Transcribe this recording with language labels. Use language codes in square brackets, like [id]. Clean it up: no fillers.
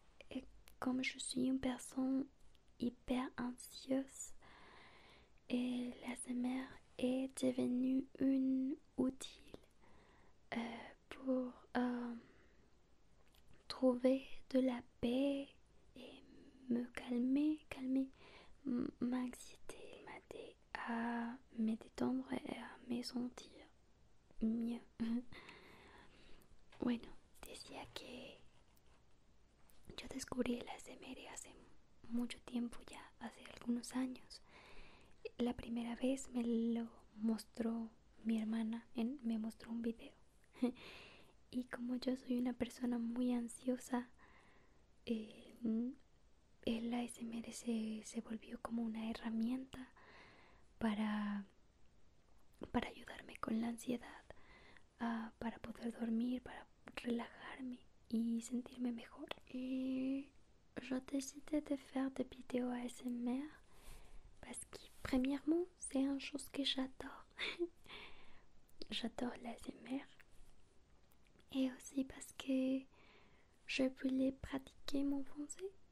[fr] Et comme je suis une personne hyper anxieuse, et l'ASMR est devenu un outil pour trouver de la paix et me calmer ma anxiété, m'aider à me détendre et à me sentir mieux. [es] Bueno, decía que yo descubrí el ASMR hace mucho tiempo ya, hace algunos años. La primera vez me lo mostró mi hermana, me mostró un video. Y como yo soy una persona muy ansiosa, el ASMR se volvió como una herramienta para ayudarme con la ansiedad, para poder dormir, para relajarme y sentirme mejor. [fr] Et j'ai décidé de faire des vidéos ASMR parce que premièrement c'est une chose que j'adore. J'adore l'ASMR. Et aussi parce que je voulais pratiquer mon français.